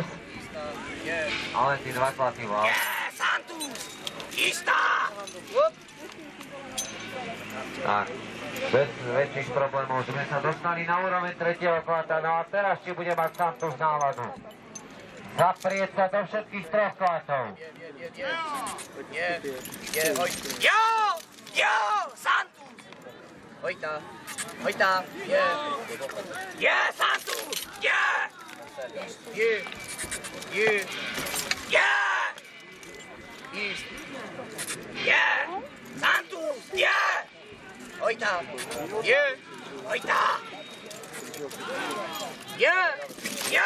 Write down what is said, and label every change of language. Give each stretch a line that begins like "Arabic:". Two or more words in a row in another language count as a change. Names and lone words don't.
Slovak: Ale ty dva klaty mal. Istá! Tak, bez väčších problémov sme sa dostali na úroveň tretieho klata. No a teraz či bude mať Santos náladu zaprieť sa do všetkých troch klatov. Jo! Jo! Santos! Hojta! Hojta! Je! Je! Santos! Je! Je! Je! Je! Je! Santos! Je! Hojta! Je! Hojta! Je! Jo!